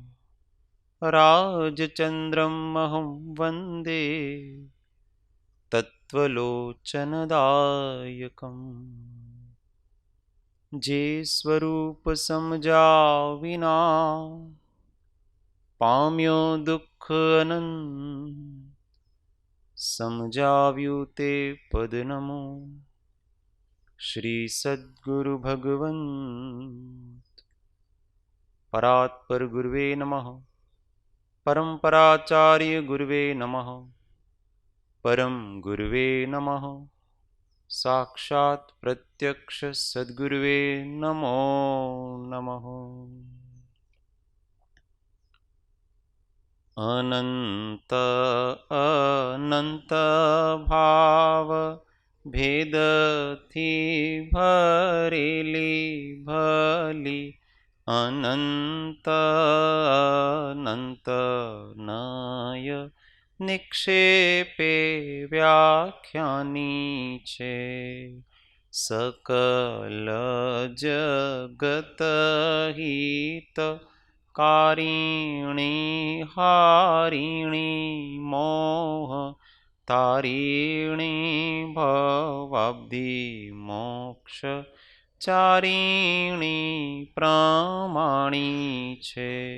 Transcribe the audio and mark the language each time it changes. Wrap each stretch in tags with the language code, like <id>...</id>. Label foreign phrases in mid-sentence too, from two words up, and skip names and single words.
<sa>राजचन्द्रम् अहं वन्दे तत्त्वलोचनदायकम्</sa> <gu>જે સ્વરૂપ સમજ્યા વિના પામ્યો દુઃખ અનંત समजाव्યું તે પદ નમો શ્રી સદ્ગુરુ</gu> <sa>ભગવંત પરાત્પર ગુરુવે નમઃ પરંપરાચાર્ય ગુરુવે નમઃ પરમ ગુરુવે નમઃ साक्षात् प्रत्यक्ष सद्गुरुवे नमो नमः</sa> <gu>અનંત અનંત ભાવ ભેદ થી ભરેલી ભલી અનંત અનંત નય નિક્ષેપે વ્યાખ્યાની છે સકલ જગત હિત કારિણી હારિણી મોહ તારિણી ભવાબ્ધિ મોક્ષ ચારિણી પ્રમાણી છે</gu>